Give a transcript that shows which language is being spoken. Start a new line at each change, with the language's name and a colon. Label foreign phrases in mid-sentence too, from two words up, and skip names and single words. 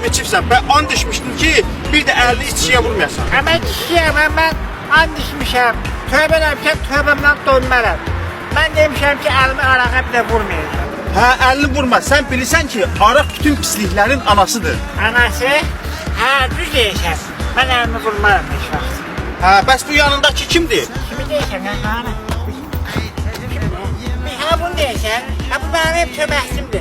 Azerbaijani: içirsən. Ben and içmişdim ki, bir de əlini içkiyə vurmayasan.
Turkish: Ama kişiyim, ben and içmişim. Tövbe demişim, tövbemden dönmərəm. Ben demişim ki, elimi arağa bile vurmayacağım.
Azerbaijani: Hə, əlini vurma. Sen bilirsən ki, araq bütün pisliklərin anasıdır. Anası, düz deyirsən.
Turkish: Ben elimi vurmaram hiç vaxt.
Azerbaijani: Hə, bəs bu yanındakı kimdir? Kimi deyirsən, qanı? Ha bunu deyirsən, bu benim köməkçimdir.